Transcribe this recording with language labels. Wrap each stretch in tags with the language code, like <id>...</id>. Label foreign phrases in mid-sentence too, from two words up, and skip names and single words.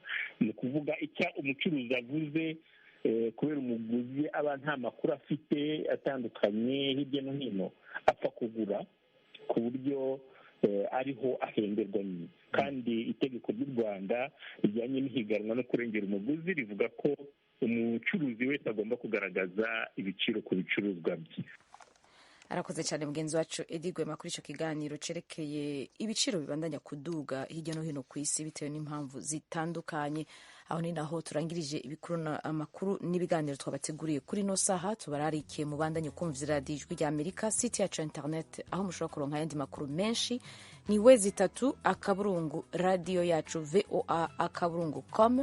<rw>Ni ukuvuga icyo umucuruzi avuze, kubera umuguzi aba nta makuru afite atandukanye hirya no hino, apfa kugura ku buryo ariho ahemberwa nyine. Kandi itegeko ry'u Rwanda rijyanye n'ihiganwa no kurengera umuguzi rivuga ko umucuruzi wese agomba kugaragaza ibiciro ku bicuruzwa bye.</rw> <rn>Arakoze cyane mugenzi wacu Edi Gwema kuri icyo kiganiro cerekeye ibiciro bibandanya kuduga hirya no hino ku isi bitewe n'impamvu zitandukanye. Aho ni naho turangirije amakuru n'ibiganiro twabateguriye kuri no saha. Tubararikiye mu bandanye kumvira radiyo Ijwi ry'Amerika, site yacu internet, aho mushobora kuronka ayandi makuru menshi ni wezi3 akaburungu radio yacu voa.com.</rn>